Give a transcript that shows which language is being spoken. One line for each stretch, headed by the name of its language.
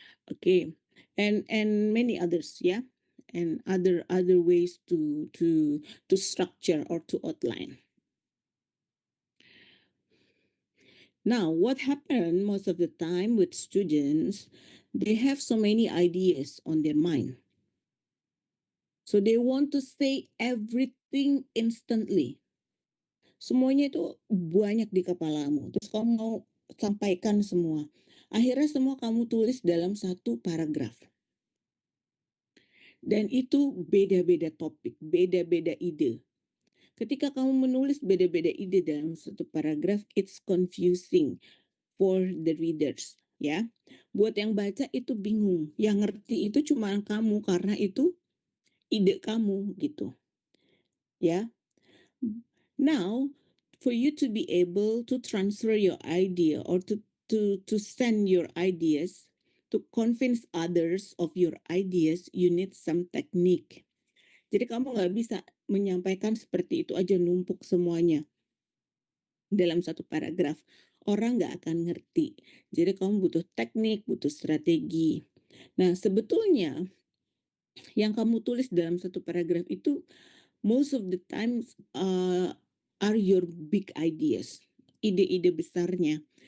English: Okay, and many others, yeah, and other ways to structure or to outline. Now, what happened most of the time with students, they have so many ideas on their mind. So they want to say everything instantly.
Indonesian: Semuanya itu banyak di kepalamu. Terus kamu mau sampaikan semua. Akhirnya semua kamu tulis dalam satu paragraf. Dan itu beda-beda topik, beda-beda ide. Ketika kamu menulis beda-beda ide dalam satu paragraf,
English: it's confusing for the readers,
Indonesian: ya. Buat yang baca itu bingung, yang ngerti itu cuma kamu karena itu ide kamu, gitu. Ya.
English: Now, for you to be able to transfer your idea or to send your ideas, to convince others of your ideas, you need some technique.
Indonesian: Jadi kamu nggak bisa menyampaikan seperti itu aja numpuk semuanya dalam satu paragraf. Orang nggak akan ngerti. Jadi kamu butuh teknik, butuh strategi. Nah, sebetulnya yang kamu tulis dalam satu paragraf itu
English: most of the times are your big ideas,
Indonesian: ide-ide besarnya.